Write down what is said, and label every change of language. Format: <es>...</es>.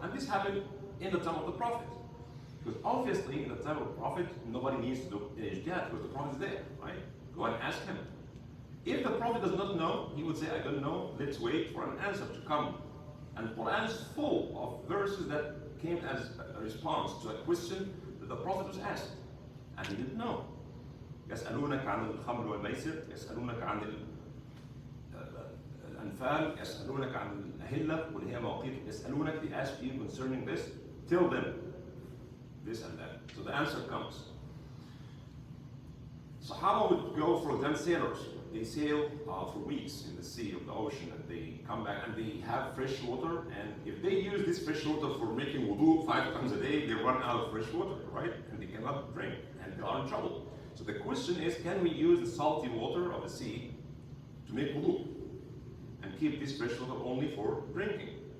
<en>And this happened in the time of the Prophet. Because obviously, in the time of the Prophet, nobody needs to do ijtihad because the Prophet is there, right? Go and ask him. If the Prophet does not know, he would say, I don't know, let's wait for an answer to come. And Quran is full of verses that came as a response to a question that the Prophet was asked, and he didn't know.</en> <ar>يسألونك عن الخمر والميسر، يسألونك عن الأنفال، يسألونك عن الأهلة واللي هي مواقيت، يسألونك,</ar> <en>they ask you concerning this, tell them this and that. So the answer comes. Sahaba would go, for them, sailors. They sail for weeks in the sea or the ocean, and they come back and they have fresh water. And if they use this fresh water for making wudu 5 times a day, they run out of fresh water, right? And they cannot drink, and they are in trouble. So the question is, can we use the salty water of the sea to make wudu and keep this fresh water only for drinking?</en>